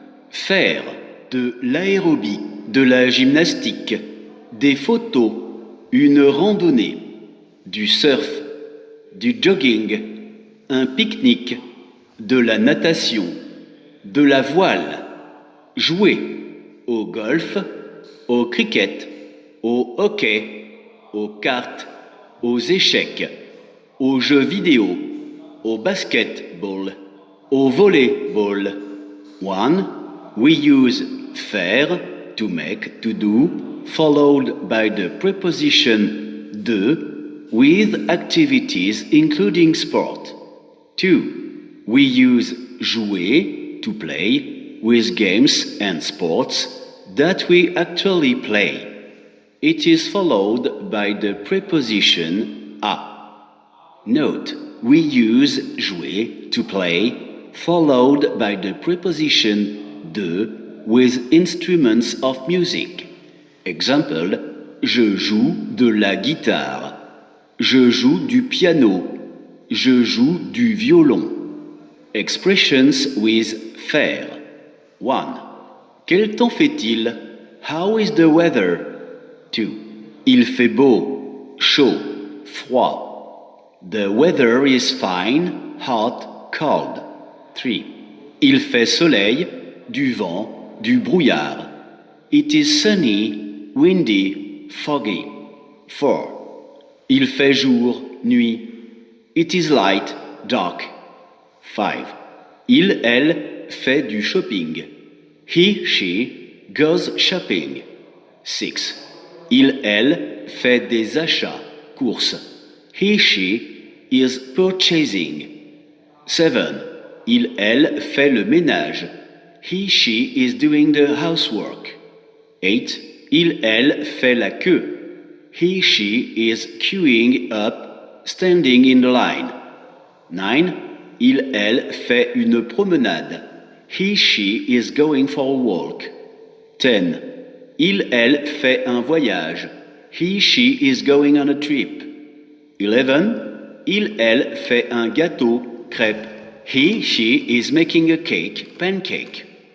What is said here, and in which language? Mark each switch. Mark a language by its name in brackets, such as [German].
[French] Faire de l'aérobie, de la gymnastique, des photos, une randonnée, du surf, du jogging, un pique-nique, de la natation, de la voile, jouer au golf, au cricket, au hockey, aux cartes, aux échecs, aux jeux vidéo, au basketball, au volleyball. [English] 1. We use faire, to make, to do, followed by the preposition de, with activities including sport. 2. We use jouer, to play, with games and sports that we actually play. It is followed by the preposition a. Note, we use jouer, to play, followed by the preposition de with instruments of music. [French] Example, je joue de la guitare. Je joue du piano. Je joue du violon. [English] Expressions with faire. 1. [French] Quel temps fait-il? [English] How is the weather? 2. [French] Il fait beau, chaud, froid. [English] The weather is fine, hot, cold. 3. [French] Il fait soleil, du vent, du brouillard. [English] It is sunny, windy, foggy. 4. [French] Il fait jour, nuit. [English] It is light, dark. 5. [French] Il, elle, fait du shopping. [English] He, she, goes shopping. 6. [French] Il, elle, fait des achats, courses. [English] He, she, is purchasing. 7. [French] Il, elle, fait le ménage. [English] He, she, is doing the housework. 8. [French] Il, elle, fait la queue. [English] He, she, is queuing up, standing in the line. 9. [French] Il, elle, fait une promenade. [English] He, she, is going for a walk. 10. [French] Il, elle, fait un voyage. [English] He, she, is going on a trip. 11. [French] Il, elle, fait un gâteau, crêpe. [English] He, she, is making a cake, pancake.